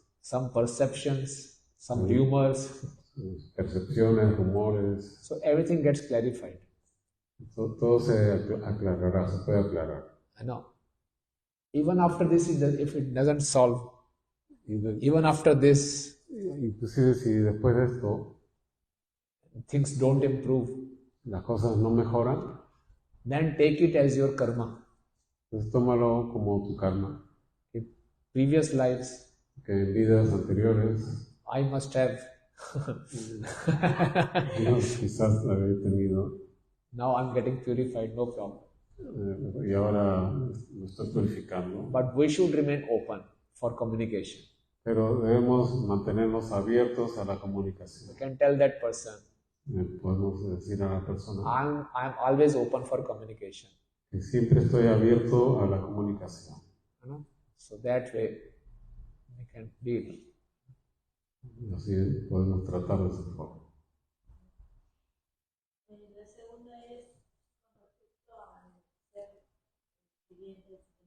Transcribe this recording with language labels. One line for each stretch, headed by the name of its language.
English: Some perceptions, some rumors.
Spanish: Percepciones, rumores.
English: So everything gets clarified.
Spanish: Todo se aclarará, se puede aclarar.
English: I know. Even after this, if it doesn't solve, even after this,
Spanish: inclusive si después de esto things don't improve, las cosas no mejoran,
English: then take it as your karma.
Spanish: Entonces tómalo como tu karma.
English: In previous lives,
Spanish: Que en vidas anteriores,
English: I must have.
Spanish: quizás la había tenido.
English: Now I'm getting purified, no problem.
Spanish: Y ahora lo estoy purificando.
English: But we should remain open for communication.
Spanish: Pero debemos mantenernos abiertos a la comunicación.
English: You can tell that person.
Spanish: Podemos decir a la persona.
English: I'm always open for communication.
Spanish: Que siempre estoy abierto a la comunicación.
English: So that way we can deal.
Spanish: Así podemos tratar de esa forma. La segunda es con respecto a ser clientes.